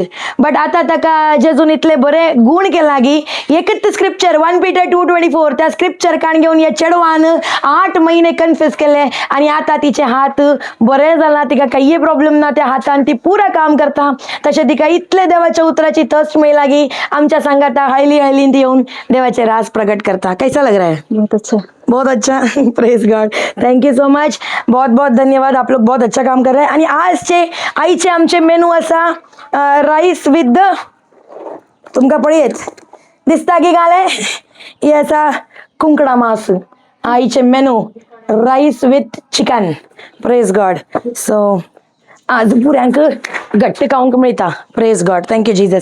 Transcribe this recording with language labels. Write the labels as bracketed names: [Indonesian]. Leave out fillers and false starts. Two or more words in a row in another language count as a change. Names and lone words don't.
[Konkani] बट आतां ताका जेजून इतले बरे गूण केला की एकच स्क्रिप्चर 1 Peter 2:24 त्या स्क्रिप्चर काण घेवन ह्या चेडवान 8 महिने कन्फ्यूज केले आनी आतां तिचे हात बरे जाला, तिका काही प्रॉब्लेम ना त्या हातान, ती पुरा काम करता. तशें तिका इतले देवाच्या उतराची थस्ट मेळला की आमच्या सांगाता हळीन ती येऊन देवाचे राज प्रगट करता. [Hindi] कैसा लग रहा है? बहुत अच्छा [English] praise God, thank you so much, [Hindi] बहुत बहुत धन्यवाद. आप लोग बहुत अच्छा काम कर रहे हैं. [Konkani] आणि आजचे आईचे आमचे मेनू असा [English] rice with [Konkani] तुमका पळयत दिसता की गाले हे असा कुंकडा मास. आईचे मेनू [English] rice with chicken, praise God. [Konkani] सो आज पुऱ्यांक घट्ट खावंक मेळटा, [English] praise God, thank you Jesus.